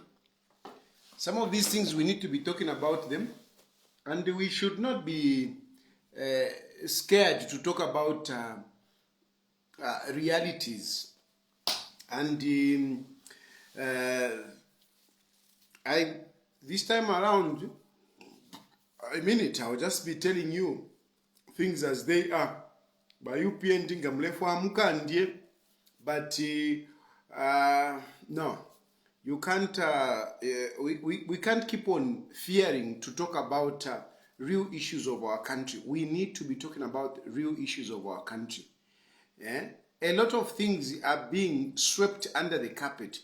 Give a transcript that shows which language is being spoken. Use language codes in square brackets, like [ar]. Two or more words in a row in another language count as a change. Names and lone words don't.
[en] Some of these things we need to be talking about them, and we should not be scared to talk about realities. And this time around, I mean it, I'll just be telling you things as they are. [bem] By upnd ngamlefu mukandie, [en] but no, you can't. We can't keep on fearing to talk about real issues of our country. We need to be talking about real issues of our country. Yeah? A lot of things are being swept under the carpet.